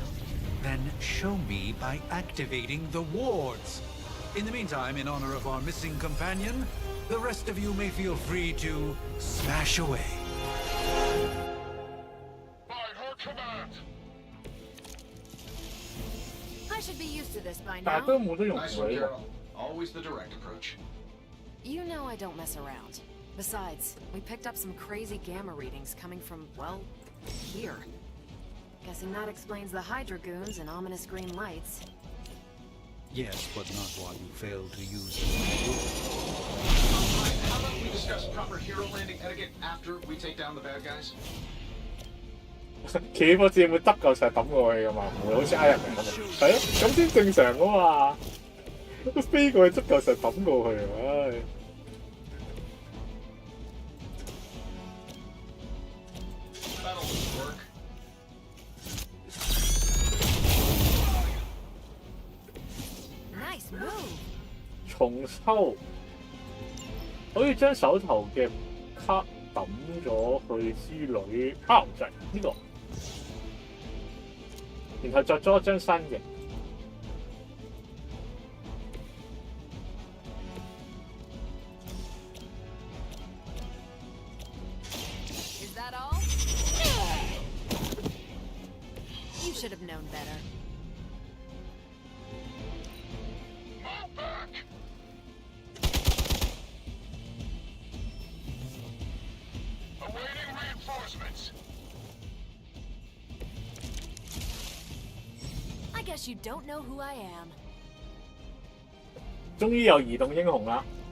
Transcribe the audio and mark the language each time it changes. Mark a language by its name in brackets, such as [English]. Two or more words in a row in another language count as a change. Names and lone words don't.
[English] Then show me by activating the wards. In the meantime, in honor of our missing companion, the rest of you may feel free to smash away. By her command! I should be used to this by [Cantonese] 但係都 [English] now. [Cantonese] 冇得用 [English] Nice [Cantonese] 佢 [English] one, [Cantonese] 喎。 [English] Carol. Always the direct approach. You know I don't mess around. Besides, we picked up some crazy gamma readings coming from, well, here. Guessing that explains the Hydra goons and ominous green lights. Yes, but not while you fail to use it. How about we discuss proper hero landing etiquette after we take down the bad guys? [Cantonese] 企波字會執嚿石抌過去噶嘛，唔會好似 Iron Man 咁啊。係啊，咁先正常噶嘛。飛過去執嚿石抌過去，唉。 [English] That'll work. Nice move! [Cantonese] 重抽，可以將手頭嘅卡抌咗去之類，就係呢個，然後再裝一張新嘅。 [English] Is that all? You should have known better. Move back! Awaiting reinforcements. I guess you don't know who I am. [Cantonese] 終於有移動英雄啦！